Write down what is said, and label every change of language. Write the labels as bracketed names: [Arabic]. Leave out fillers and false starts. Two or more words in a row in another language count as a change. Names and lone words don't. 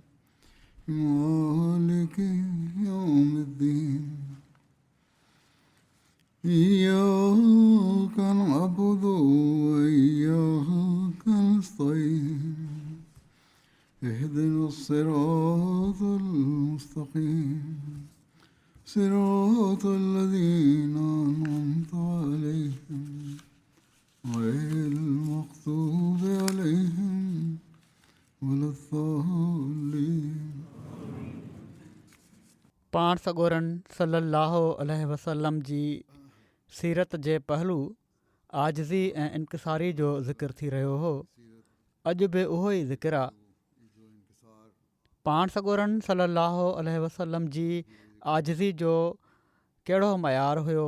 [Arabic] مالك يوم الدين إياك نعبد وإياك نستعين اهدنا الصراط المستقيم صراط الذين أنعمت عليهم غير المغضوب عليهم ولا الضالين. [Sindhi] पाण सॻोरनि [Arabic] صلى الله عليه وسلم [Sindhi] जी सीरत जे पहलू आजिज़ी ऐं इनकिसारी जो ज़िक्र थी रहियो हो. अॼु बि उहो ई ज़िक्र आहे. पाण सॻोरनि [Arabic] صلى الله عليه وسلم [Sindhi] जी आजिज़ी जो कहिड़ो मयार हुयो.